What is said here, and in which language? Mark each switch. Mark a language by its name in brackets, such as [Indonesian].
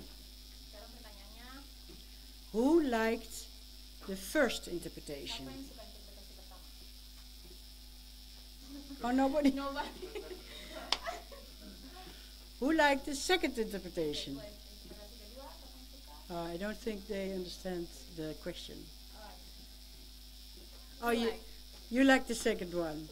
[Indonesian] Sekarang pertanyaannya, [English] Who liked the first interpretation? [Indonesian] siapa yang suka interpretasi pertama? [English] Oh, nobody. Nobody. Who liked the second interpretation? [Indonesian] Interpretasi kedua, siapa yang suka? [English] I don't think they understand the question. Oh, Oh, you like the second one.